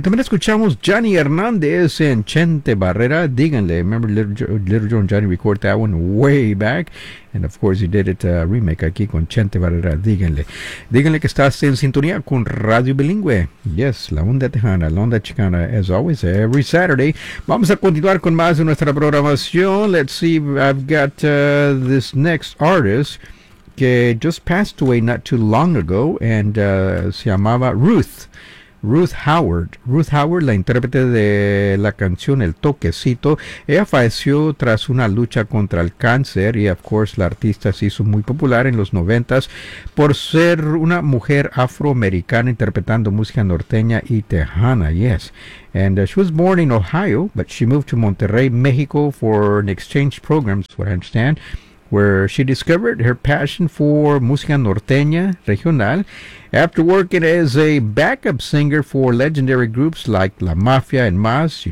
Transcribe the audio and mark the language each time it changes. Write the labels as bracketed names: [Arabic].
[Spanish] También escuchamos Johnny Hernández en Chente Barrera, Díganle. [English] Remember Little John Johnny recorded that one way back. And of course he did it a remake [Spanish] aquí con [English] Chente Barrera, Díganle. [Spanish] Díganle que estás en sintonía con Radio Bilingüe. Yes, la onda tejana, la onda chicana, [English] as always, every Saturday. [Spanish] Vamos a continuar con más de nuestra programación. [English] Let's see, I've got this next artist [Spanish] que [English] just passed away not too long ago, and [Spanish] se llamaba [English] Ruth Howard. [Spanish] Ruth Howard, la intérprete de la canción El Toquecito, ella falleció tras una lucha contra el cáncer, y [English] of course [Spanish] la artista se hizo muy popular en los 90s por ser una mujer afroamericana interpretando música norteña y tejana. [English] Yes. And she was born in Ohio, but she moved to Monterrey, Mexico for an exchange program, is what I understand, where she discovered her passion for música norteña regional after working as a backup singer for legendary groups like La Mafia and Mas.